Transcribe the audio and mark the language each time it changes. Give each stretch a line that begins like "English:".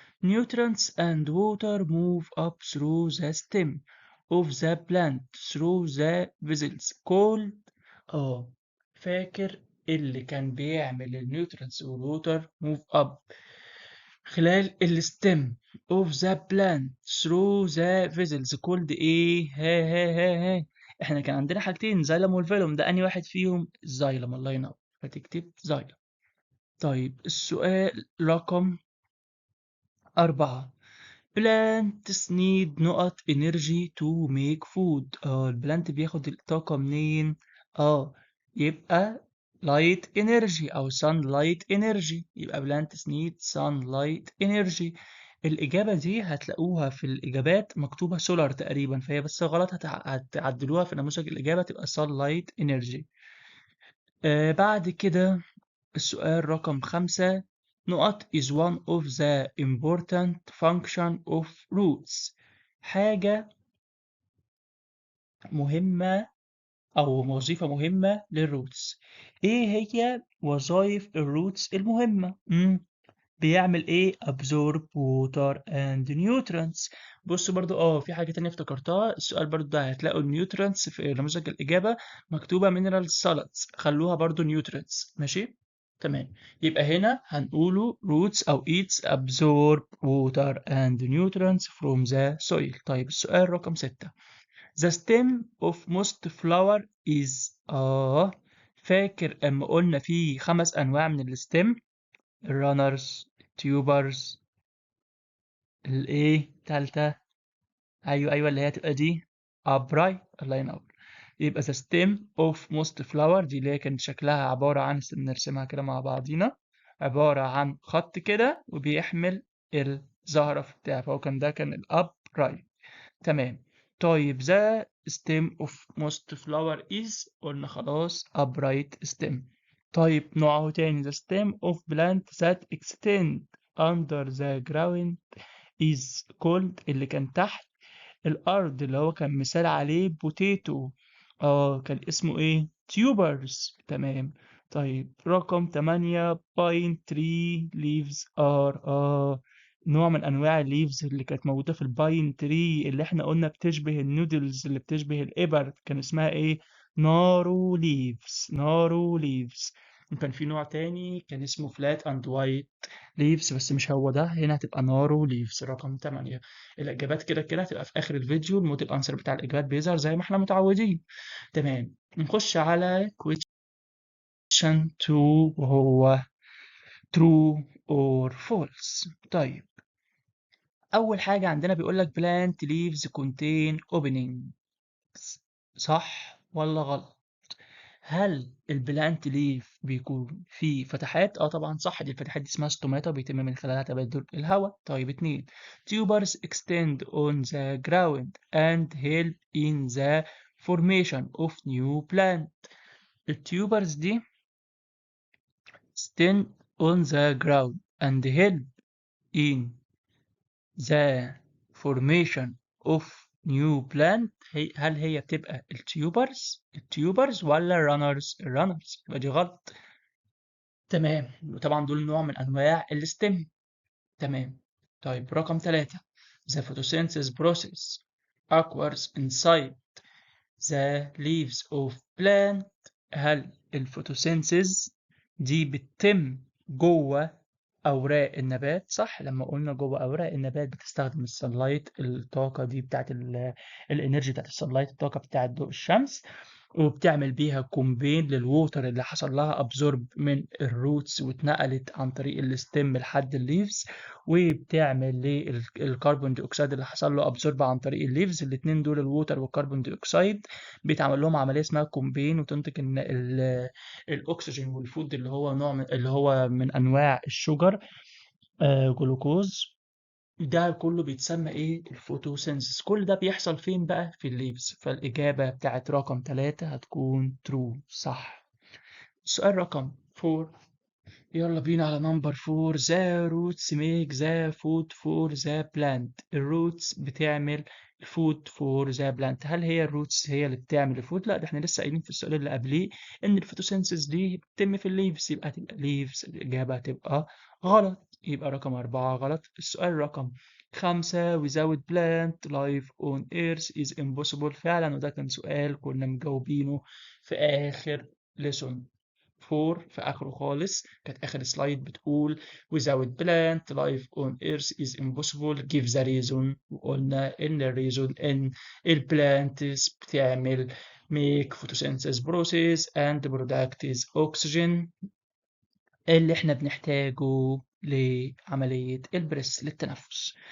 English: Nutrients and water move up through the stem of the plant through the vessels called.
Arabic: فاكر اللي كان بيعمل
English: النيوترينتس والووتر move up
Arabic: خلال الستيم
English: of the plant through the vessels called
Arabic: ايه؟ ها احنا كان عندنا حاجتين، زايلم والفيلوم، ده انهي واحد فيهم؟ الزايلم. الله ينور، فتكتب زايلم. طيب السؤال رقم 4.
English: plants need
Arabic: نقط
English: energy to make food. البلانت
Arabic: بياخد الطاقة منين؟ يبقى
English: light energy أو sunlight energy، يبقى plants need sunlight energy.
Arabic: الإجابة دي هتلاقوها في الإجابات مكتوبة solar تقريبا، فهي بس غلط، هتعدلوها في نموذج الإجابة تبقى
English: sunlight energy.
Arabic: بعد كده السؤال رقم 5. نقط
English: is one of the important function of roots.
Arabic: حاجة مهمة أو وظيفة مهمة للروتس. إيه هي وظائف الروتس المهمة؟ بيعمل إيه؟
English: absorb water and nutrients.
Arabic: بص برضو في حاجة تانية افتكرتها، السؤال برضو ده هتلاقوا النيوترينتس في نموذج الإجابة مكتوبة
English: mineral salads،
Arabic: خلوها برضو nutrients. ماشي؟ تمام. يبقى هنا هنقوله
English: roots أو eats absorb water and nutrients from the soil.
Arabic: طيب السؤال رقم 6.
English: The stem of most flower is
Arabic: فاكر أما قلنا في 5 أنواع من الستيم؟ الرانرز، تيوبرز، الايه تالتة؟ ايوه اللي هي تبقى دي ابراي. الله ينور. يبقى
English: the stem of most flower
Arabic: دي اللي هي كانت شكلها عبارة عن، نرسمها كده مع بعضينا، عبارة عن خط كده وبيحمل الزهرة بتاعها، فهو ده كان الأب رايت. تمام.
English: طيب the stem of most flower is،
Arabic: قلنا خلاص
English: upright stem.
Arabic: طيب نوعه تاني
English: the stem of plant that extend under the ground is called،
Arabic: اللي كان تحت الأرض اللي هو كان مثال عليه بوتيتو، كان اسمه ايه؟ تيوبرز. تمام. طيب رقم 8
English: pine tree leaves are
Arabic: نوع من أنواع الليفز اللي كانت موجودة في الباين تري اللي احنا قلنا بتشبه النودلز اللي بتشبه الإبر، كان اسمها ايه؟ نارو ليفز. نارو ليفز. وكان في نوع تاني كان اسمه فلات اند وايت ليفز، بس مش هو ده، هنا هتبقى نارو ليفز رقم 8. الإجابات كده كده هتبقى في آخر الفيديو، الموديل أنسر بتاع الإجابات بيظهر زي ما احنا متعودين. تمام. نخش على
English: question 2 وهو true or false.
Arabic: طيب أول حاجة عندنا بيقول لك plant leaves contain openings، صح ولا غلط؟ هل البلانت ليف بيكون فيه فتحات؟ طبعا صح، دي الفتحات دي اسمها ستوماتا وبيتم من خلالها تبادل الهواء.
English: طيب 2 tubers extend on the ground and help in the formation of new plant. التيوبرز دي stand on the ground and help in the formation of new plant.
Arabic: هل هي بتبقى التيوبرز ولا الرانرز؟ يبقى دي غلط. تمام. وطبعا دول نوع من انواع الستيم. تمام. طيب رقم 3
English: the photosynthesis process occurs inside the leaves of plant.
Arabic: هل الفوتوسينثيز دي بتتم جوه أوراق النبات؟ صح، لما قلنا جوه أوراق النبات بتستخدم السنلايت، الطاقة دي بتاعت الانرجي بتاعت السنلايت، الطاقة بتاعت ضوء الشمس، وبتعمل بيها كومبين للووتر اللي حصل لها ابزورب من الروتس واتنقلت عن طريق الستيم لحد الليفز، وبتعمل للكربون دي اكسيد اللي حصل له ابزورب عن طريق الليفز. الاثنين دول الووتر والكربون دي اكسيد بيتعمل لهم عمليه اسمها كومبين، وتنتج ان الاكسجين والفود اللي هو نوع من اللي هو من انواع الشجر، جلوكوز. ده كله بيتسمى ايه؟ الفوتوسينثيس. كل ده بيحصل فين بقى؟ في الليفز. فالإجابة بتاعت رقم 3 هتكون true، صح. السؤال رقم 4، يلا بينا على نمبر 4.
English: the roots make the food for the plant. الروتس
Arabic: بتعمل
English: food for the plant.
Arabic: هل هي الروتس هي اللي بتعمل الفود؟ لا، ده احنا لسه قايلين في السؤال اللي قبليه ان الفوتوسينثيس دي بتتم في الليفز، يبقى هتبقى ليفز. الإجابة هتبقى غلط، يبقى رقم 4 غلط. السؤال رقم 5
English: without plant life on earth is impossible.
Arabic: فعلا، وده كان سؤال كنا مجاوبينه في آخر lesson 4 في آخره خالص. كانت آخر سلايد بتقول
English: without plant life on earth is impossible give the reason،
Arabic: وقلنا إن الريزون إن البلانتس بتعمل
English: make photosynthesis process and produce oxygen
Arabic: اللي احنا بنحتاجه لعملية البريس للتنفس.